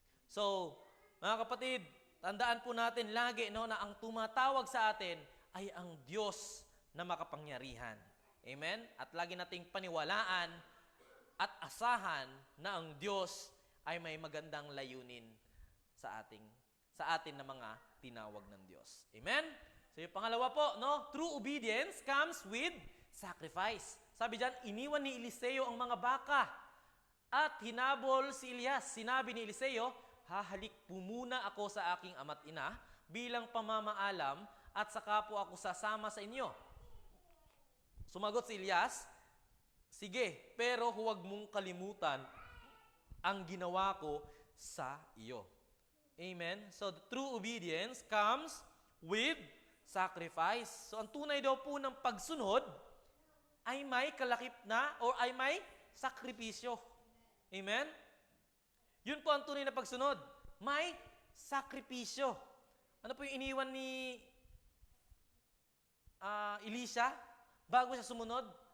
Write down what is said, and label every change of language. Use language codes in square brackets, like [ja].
[tl] So, mga kapatid, tandaan po natin lagi na ang tumatawag sa atin ay ang Diyos na makapangyarihan. Amen? At lagi nating paniwalaan at asahan na ang Diyos ay may magandang layunin sa atin na mga tinawag ng Diyos. Amen? So yung pangalawa po, no? [en] True obedience comes with sacrifice. [tl] Sabi diyan, iniwan ni Eliseo ang mga baka at hinabol si Elias. Sinabi ni Eliseo, hahalik po muna ako sa aking ama't ina bilang pamamaalam at saka po ako sasama sa inyo. Sumagot si Elias, sige, pero huwag mong kalimutan ang ginawa ko sa iyo. Amen? [en] So, the true obedience comes with sacrifice. [tl] So, ang tunay daw po ng pagsunod ay may kalakip na o ay may sakripisyo. Amen? Yun po ang tunay na pagsunod. May sakripisyo. Ano po yung iniwan ni Elisha bago siya sumunod?